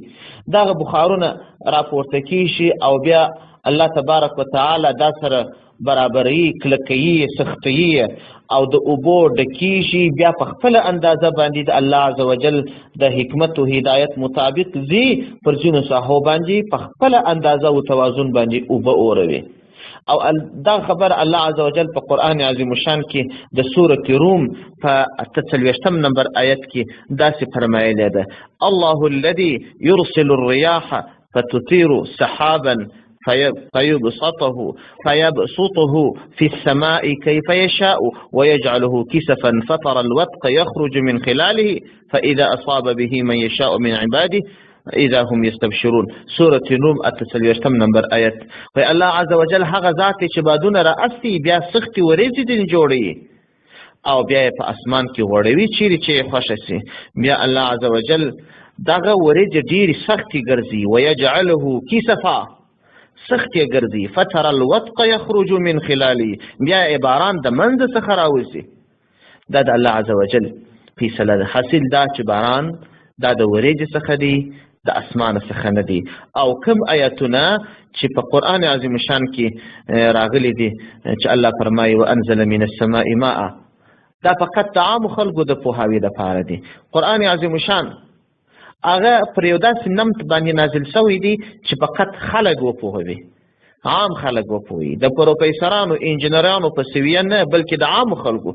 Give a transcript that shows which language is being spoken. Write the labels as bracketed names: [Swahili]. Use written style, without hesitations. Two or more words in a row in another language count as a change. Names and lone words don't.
[Pashto] دغه بخارونه راپورته کیږي او بیا [Arabic] الله تبارک وتعالی [Pashto] دا سره برابري، کلکوي، سختوي او د اوبو ډکیږي، بیا په خپله اندازه باندې د [Arabic] الله عز وجل [Pashto] د حکمت و هدایت مطابق ځي پر ځینو ساحو باندې په خپله اندازه و توازن باندې اوبه اوروي. او دا خبر [Arabic] الله عز وجل [Pashto] په قرآن عظیم الشان کې د سورة روم په 43 نمبر آیت کې داسې فرمایلی ده: [Arabic] الله الذي يرسل الرياح فتثير سحابا فيبسطه في السماء كيف يشاء ويجعله كسفا فترى الودق يخرج من خلاله فإذا أصاب به من يشاء من عباده اذا هم یستبشرون. [Pashto] سورة روم 43 نمبر آیت. وی [Arabic] الله عز وجل [Pashto] هغه ذات چې بادونه را اسی بیا سختي وریځې ځینې جوړوي او بیا یې په اسمان کې غوړوي چیرې چې یې خوښه سي. بیا [Arabic] الله عز وجل [Pashto] دغه وریځې ډېرې سختې ګرځي، [Arabic] ویجعله کسفا، [Pashto] سختې ګرځي، [Arabic] فتر الودق یخرج من خلاله، [Pashto] بیا یې باران د منځ څخه راوځي. دا د [Arabic] الله عز وجل [Pashto] فیصله ده. حاصل دا چې باران دا د وریځې څخه دی، د اسمان څخه نه دی. او کوم آیتونه چې په قرآن عظیم شان کې راغلي دي چې الله فرمایي [Arabic] وانزل من السماء ماء، [Pashto] دا فقط د عامو خلکو د پوهاوي دپاره دی. قرآن عظیم شان هغه پر یو داسې نمط باندې نازل شوی دی چې فقط خلک وپوهوي، عام خلک وپوهي، د پروفیسرانو انجینرانو په سویه نه، بلکې د عامو خلکو.